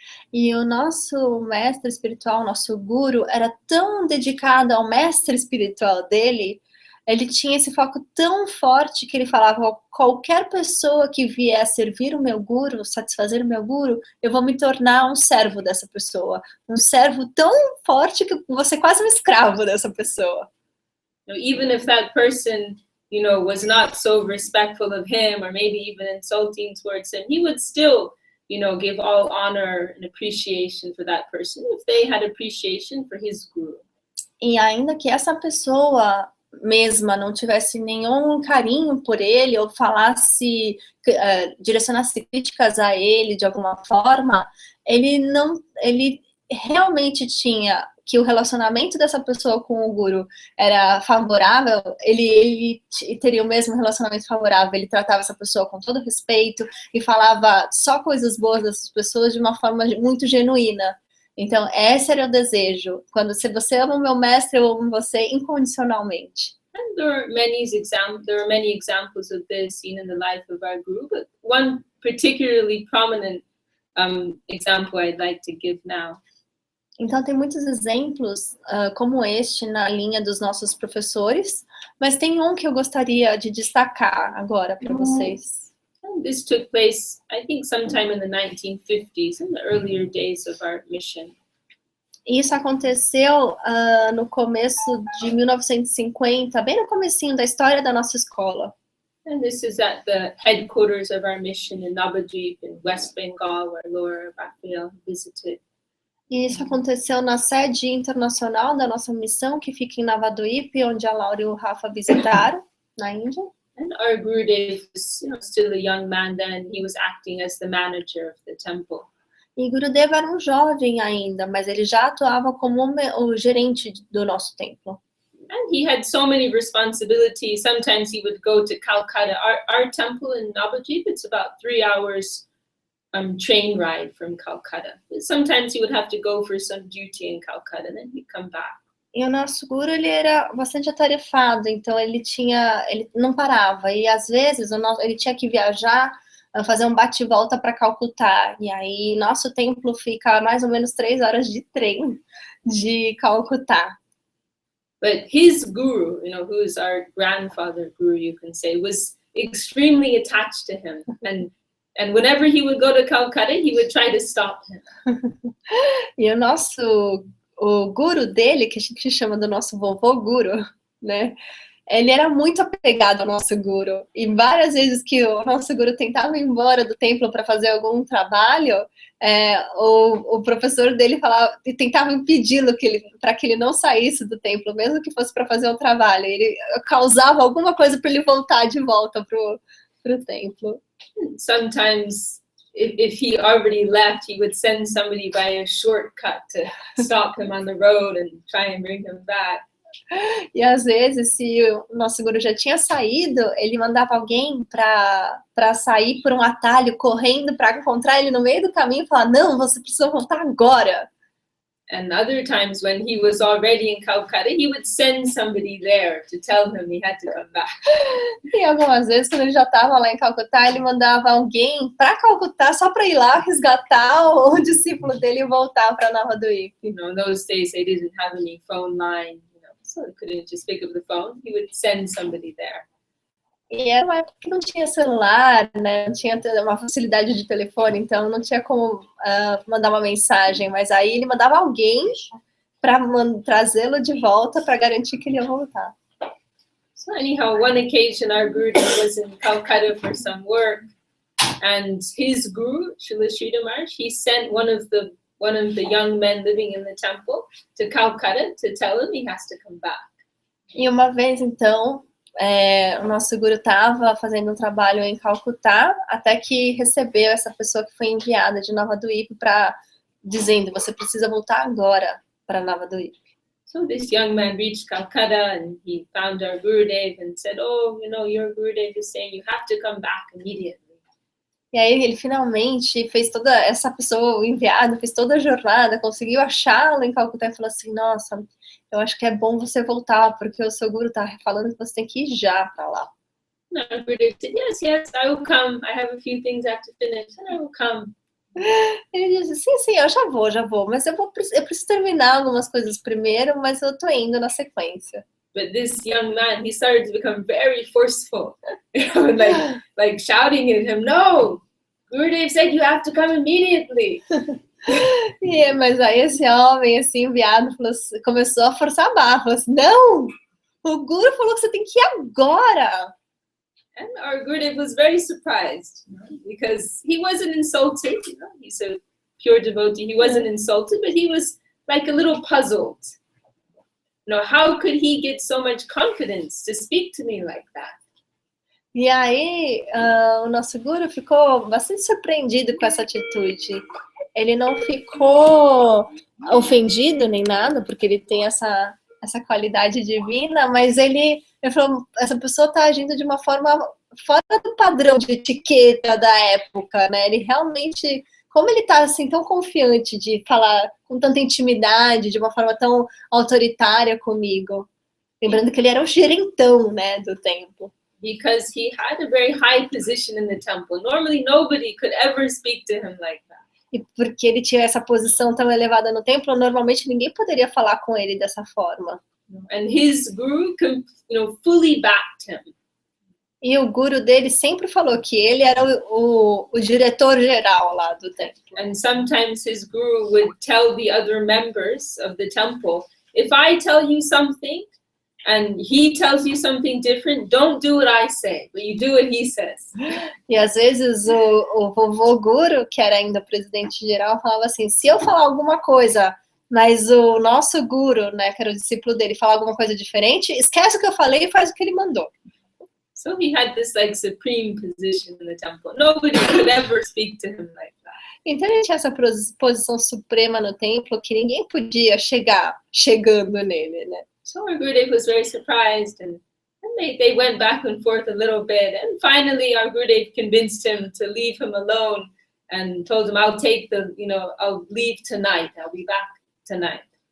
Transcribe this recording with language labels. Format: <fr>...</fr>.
<pt>E o nosso mestre espiritual, nosso guru, era tão dedicado ao mestre espiritual dele, ele tinha esse foco tão forte que ele falava, qualquer pessoa que vier servir o meu guru, satisfazer o meu guru, eu vou me tornar um servo dessa pessoa. Um servo tão forte que você é quase um escravo dessa pessoa.</pt> <en>Even if that person, was not so respectful of him, or maybe even insulting towards him, he would still give all honor and appreciation for that person if they had appreciation for his guru.</en> <pt>E ainda que essa pessoa mesma não tivesse nenhum carinho por ele ou falasse, direcionasse críticas a ele de alguma forma, ele realmente tinha que o relacionamento dessa pessoa com o guru era favorável, ele teria o mesmo relacionamento favorável, ele tratava essa pessoa com todo respeito e falava só coisas boas dessas pessoas de uma forma muito genuína. Então, esse era o desejo. Quando você ama o meu mestre, eu amo você incondicionalmente.</pt> <en>And there are many examples of this seen in the life of our guru, but one particularly prominent example I'd like to give now.</en> <pt>Então, tem muitos exemplos como este na linha dos nossos professores, mas tem um que eu gostaria de destacar agora para vocês.</pt> <en>And this took place, I think, sometime in the 1950s, in the earlier days of our mission.</en> <pt>Isso aconteceu no começo de 1950, bem no comecinho da história da nossa escola.</pt> <en>And this is at the headquarters of our mission in Navadvip, in West Bengal, where Laura and Rafael visited.</en> <pt>E isso aconteceu na sede internacional da nossa missão, que fica em Navadvip, onde a Laura e o Rafa visitaram, na Índia.</pt> <en>And our Gurudev was, still a young man then. He was acting as the manager of the temple.</en> <pt>E Gurudev era um jovem ainda, mas ele já atuava como o gerente do nosso templo.</pt> <en>And he had so many responsibilities. Sometimes he would go to Calcutta. Our temple in Navadvip, it's about 3 hours train ride from Calcutta. Sometimes he would have to go for some duty in Calcutta, and then he'd come back.</en> <pt>E o nosso guru, ele era bastante atarefado, então ele não parava. E às vezes ele tinha que viajar, fazer um bate-volta para Calcutá. E aí nosso templo fica a mais ou menos 3 horas de trem de Calcutá.</pt> <en>But his guru, who is our grandfather guru, you can say, was extremely attached to him. And whenever he would go to Calcutta, he would try to stop him.</en> <pt>E o guru dele, que a gente chama do nosso vovô guru, né? Ele era muito apegado ao nosso guru. E várias vezes que o nosso guru tentava ir embora do templo para fazer algum trabalho, o professor dele falava, e tentava impedi-lo para que ele não saísse do templo, mesmo que fosse para fazer um trabalho. Ele causava alguma coisa para ele voltar de volta pro templo.</pt> <en>Sometimes, if he already left, he would send somebody by a shortcut to stop him on the road and try and bring him back.</en> <pt>E às vezes, se o nosso guru já tinha saído, ele mandava alguém para sair por um atalho, correndo para encontrar ele no meio do caminho e falar, não, você precisa voltar agora.</pt> <en>And other times when he was already in Calcutta, he would send somebody there to tell him he had to come back.</en> <pt>E algumas vezes, quando ele já estava lá em Calcutá, ele mandava alguém para Calcutá só para ir lá resgatar o discípulo dele e voltar para Navadvip.</pt> <en>In those days they didn't have any phone line, so he couldn't just pick up the phone. He would send somebody there.</en> <pt>E era uma época que não tinha celular, né? Não tinha uma facilidade de telefone, então não tinha como mandar uma mensagem. Mas aí ele mandava alguém para trazê-lo de volta para garantir que ele ia voltar.</pt> <en>So anyhow, one occasion our guru was in Calcutta for some work, and his guru, Srila Sridhar Maharaj, he sent one of the one of the young men living in the temple to Calcutta to tell him he has to come back.</en> <pt>E uma vez, então, o nosso guru estava fazendo um trabalho em Calcutá, até que recebeu essa pessoa que foi enviada de Navadvip para dizendo, você precisa voltar agora para Navadvip.</pt> <en>So this young man reached Calcutta and he found our Gurudev and said, oh, you know, your Gurudev is saying you have to come back immediately.</en> <pt>E aí ele finalmente fez toda, essa pessoa, o enviado, fez toda a jornada, conseguiu achá-lo em Calcutá e falou assim, nossa, eu acho que é bom você voltar, porque o seu guru tá falando que você tem que ir já para lá.</pt> <en>No, our Gurudev said, yes, I will come. I have a few things I have to finish and I will come.</en> <pt>Ele disse, sim, eu já vou, mas eu preciso terminar algumas coisas primeiro, mas eu tô indo na sequência.</pt> <en>But this young man, he started to become very forceful, you know, like shouting at him, no, Gurudev said you have to come immediately.</en> <pt>Mas aí esse homem, assim, enviado, começou a forçar a barra, falou assim, não, o Guru falou que você tem que ir agora.</pt> <en>And our Gurudev was very surprised, you know, because he wasn't insulted, you know, he's a pure devotee, he wasn't insulted, but he was like a little puzzled. You know, how could he get so much confidence to speak to me like that?</en> <pt>E aí, o nosso guru ficou bastante surpreendido com essa atitude. Ele não ficou ofendido nem nada, porque ele tem essa qualidade divina, mas ele falou, essa pessoa está agindo de uma forma fora do padrão de etiqueta da época, né? Ele realmente, como ele está assim, tão confiante de falar com tanta intimidade, de uma forma tão autoritária comigo. Lembrando que ele era o gerentão, né, do templo.</pt> <en>Because he had a very high position in the temple. Normally nobody could ever speak to him like that.</en> <pt>E porque ele tinha essa posição tão elevada no templo, normalmente ninguém poderia falar com ele dessa forma.</pt> <en>And his guru, you know, fully backed him.</en> <pt>E o guru dele sempre falou que ele era o diretor-geral lá do templo.</pt> <en>And sometimes his guru would tell the other members of the temple, if I tell you something and he tells you something different, don't do what I say, but you do what he says.</en> <pt>E às vezes o vovô guru, que era ainda presidente geral, falava assim, se eu falar alguma coisa, mas o nosso guru, né, que era o discípulo dele, falar alguma coisa diferente, esquece o que eu falei e faz o que ele mandou.</pt> <en>So he had this like supreme position in the temple. Nobody could ever speak to him like that.</en> <pt>Então ele tinha essa posição suprema no templo que ninguém podia chegando nele, né?</pt> <en>So our Gurudev was very surprised, and they went back and forth a little bit, and finally our Gurudev convinced him to leave him alone and told him, I'll leave tonight, I'll be back tonight.</en>